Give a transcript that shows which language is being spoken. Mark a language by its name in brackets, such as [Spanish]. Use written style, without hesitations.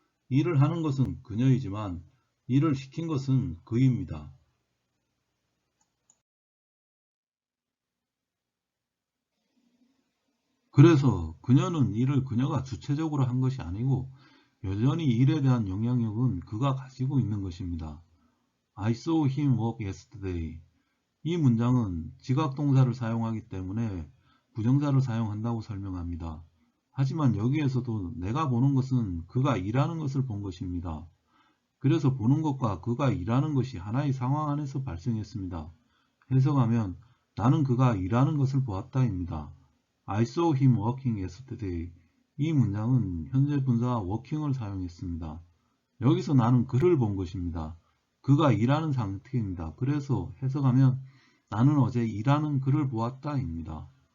[Korean] 일을 하는 것은 그녀이지만 일을 시킨 것은 그입니다. 그래서 그녀는 일을 그녀가 주체적으로 한 것이 아니고 여전히 일에 대한 영향력은 그가 가지고 있는 것입니다. [English] I saw him work yesterday. [Korean] 이 문장은 지각동사를 사용하기 때문에 부정사를 사용한다고 설명합니다. 하지만 여기에서도 내가 보는 것은 그가 일하는 것을 본 것입니다. 그래서 보는 것과 그가 일하는 것이 하나의 상황 안에서 발생했습니다. 해석하면 나는 그가 일하는 것을 보았다입니다. [English] I saw him working yesterday. [Korean] 이 문장은 현재 분사 working을 사용했습니다. 여기서 나는 그를 본 것입니다. 그가 일하는 상태입니다. 그래서 해석하면 나는 어제 일하는 그를 보았다입니다.